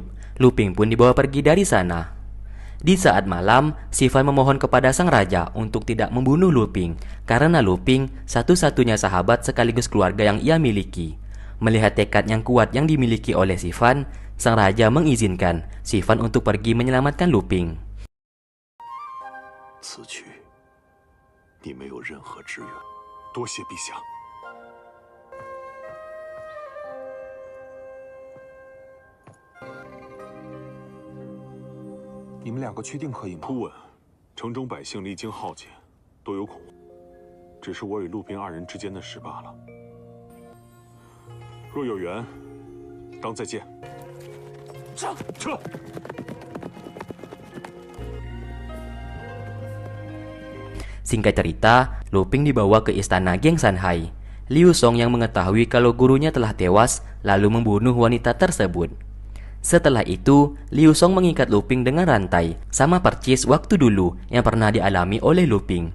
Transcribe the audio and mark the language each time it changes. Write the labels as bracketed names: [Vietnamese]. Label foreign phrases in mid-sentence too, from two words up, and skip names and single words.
[Indonesian] Luping pun dibawa pergi dari sana. Di saat malam, Sifan memohon kepada sang raja untuk tidak membunuh Luping karena Luping satu-satunya sahabat sekaligus keluarga yang ia miliki. Melihat tekad yang kuat yang dimiliki oleh Sifan, sang raja mengizinkan Sifan untuk pergi menyelamatkan Luping. [Chinese] 此去，你没有任何支援。多谢陛下。你们两个确定可以吗？突闻，城中百姓历经浩劫，多有恐慌。只是我与陆平二人之间的事罢了。若有缘，当再见。撤！ [Indonesian] Singkat cerita, Luping dibawa ke istana geng Sanhai. Liu Song yang mengetahui kalau gurunya telah tewas, lalu membunuh wanita tersebut. Setelah itu, Liu Song mengikat Luping dengan rantai, sama percis waktu dulu yang pernah dialami oleh Luping.